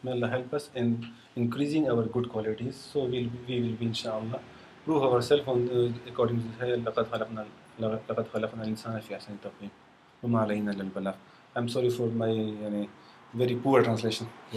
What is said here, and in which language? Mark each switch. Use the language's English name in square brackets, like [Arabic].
[English] May Allah help us in increasing our good qualities. So we will be, inshallah, prove ourselves according to the [Arabic] لَقَدْ خَلَقْنَا الْإِنسَانَ فِي أَحْسَنِ تَقْوِيمٍ وَمَا عَلَيْنَا إِلَّا الْبَلَاغُ. [English] I'm sorry for my very poor translation.